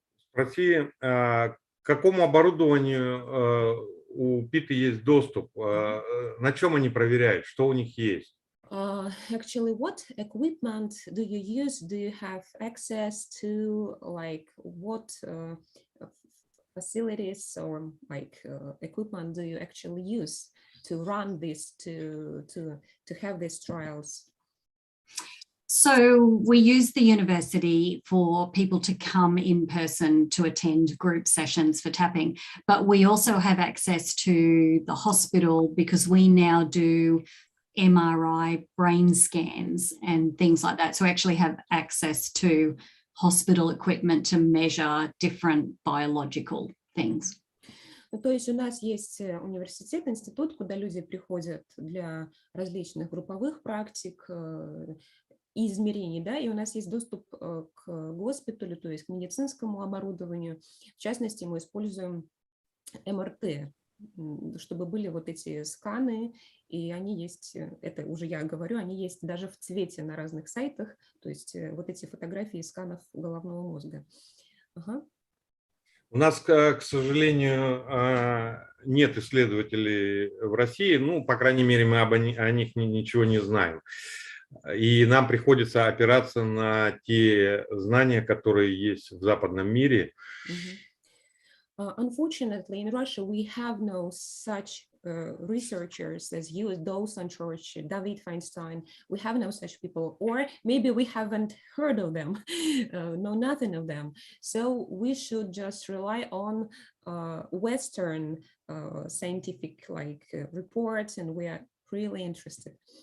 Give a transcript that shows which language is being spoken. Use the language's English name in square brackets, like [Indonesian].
[Russian] Спроси, к какому оборудованию у Питы есть доступ? На чем они проверяют? Что у них есть? [English] Actually, what equipment do you use? Do you have access to, like, what facilities or like equipment do you actually use to run this, to have these trials? So we use the university for people to come in person to attend group sessions for tapping, but we also have access to the hospital because we now do MRI brain scans and things like that. So we actually have access to hospital equipment to measure different biological things. [Russian] То есть у нас есть университет, институт, куда люди приходят для различных групповых практик, измерений, да, и у нас есть доступ к госпиталю, то есть к медицинскому оборудованию. В частности, мы используем МРТ чтобы были вот эти сканы, и они есть, это уже я говорю, они есть даже в цвете на разных сайтах, то есть вот эти фотографии сканов головного мозга. Ага. У нас, к сожалению, нет исследователей в России, ну, по крайней мере, мы о них ничего не знаем. И нам приходится опираться на те знания, которые есть в западном мире. [English] Unfortunately, in Russia, we have no such researchers as you, those on Church, David Feinstein. We have no such people, or maybe we haven't heard of them, know nothing of them. So we should just rely on Western scientific reports, and we are really interested.